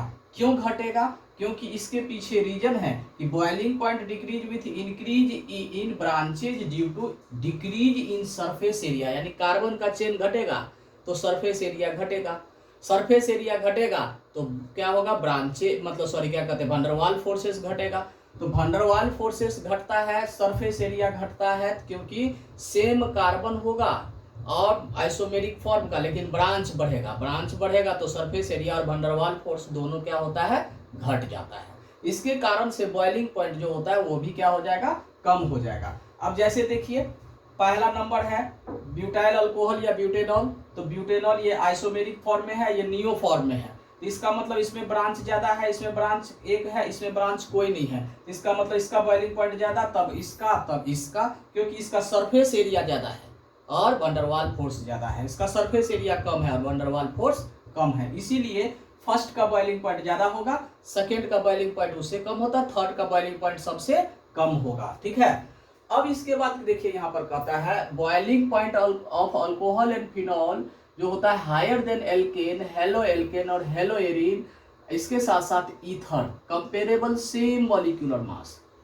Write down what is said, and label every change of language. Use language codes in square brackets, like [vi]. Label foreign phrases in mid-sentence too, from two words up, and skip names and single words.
[hi] क्यों घटेगा, क्योंकि इसके पीछे रीजन है कि [en] boiling point decrease with increase in branches due to decrease in surface area. [hi] यानी कार्बन का चेन घटेगा तो [en] surface area [hi] घटेगा, [en] surface area [hi] घटेगा तो क्या होगा, ब्रांचे मतलब सॉरी क्या कहते हैं, [en] van der Waal forces [hi] घटेगा। तो [en] van der Waal forces [hi] घटता है, [en] surface area [hi] घटता है, क्योंकि [en] same carbon [hi] होगा और [en] isomeric form [hi] का, लेकिन ब्रांच बढ़ेगा। ब्रांच बढ़ेगा तो [en] surface area [hi] और [en] van der Waal force [hi] दोनों क्या होता है, घट जाता है। इसके कारण से [en] boiling point [hi] जो होता है वो भी क्या हो जाएगा, कम हो जाएगा। अब जैसे देखिए, पहला नंबर है [en] butyl alcohol [hi] या ब्यूटेनॉल। तो ब्यूटेनॉल ये [en] isomeric form [hi] में है, ये [en] neo form [hi] में है, तो इसका मतलब इसमें ब्रांच ज्यादा है, इसमें ब्रांच एक है, इसमें ब्रांच कोई नहीं है, तो इसका मतलब इसका [en] boiling point [hi] ज्यादा, तब इसका, क्योंकि इसका [en] surface area [hi] ज्यादा है और [en] van der Waal force [hi] ज्यादा है। इसका [en] surface area [hi] कम है और [en] van der Waal force [hi] कम है, इसीलिए फर्स्ट का [en] boiling point [hi] ज्यादा होगा, सेकेंड का [en] boiling point [hi] उससे कम होता है, थर्ड का [en] boiling point [hi] सबसे कम होगा। ठीक है, अब इसके बाद देखिए यहाँ पर कहता है [en] boiling point of alcohol and phenol [hi] जो होता है [en] higher than alkane, halo alkane [hi] और [en] halo arene, [hi] इसके साथ साथ ईथर, [en] comparable same molecular mass.